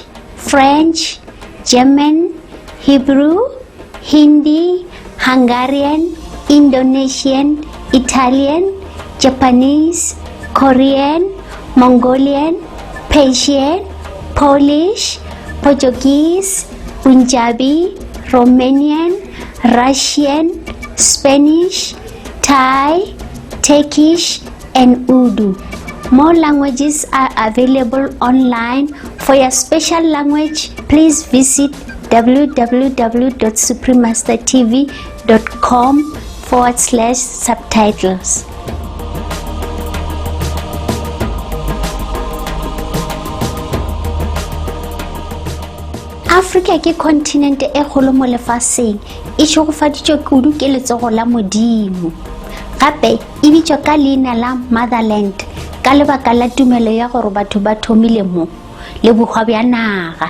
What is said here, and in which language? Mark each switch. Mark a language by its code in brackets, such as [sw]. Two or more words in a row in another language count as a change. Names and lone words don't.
[en] French, German, Hebrew, Hindi, Hungarian, Indonesian, Italian, Japanese, Korean, Mongolian, Persian, Polish, Portuguese, Punjabi, Romanian, Russian, Spanish, Thai, Turkish, and Urdu. More languages are available online. For your special language, please visit www.suprememastertv.com/subtitles. [tn] Africa ke continent e kgolo mo lefatsheng e tshogofaditswe kudu ke letsogo la Modimo. Gape e bitswa ka leina la Motherland ka lebaka la tumelo ya gore batho ba thomile mo le bogwa bja naga.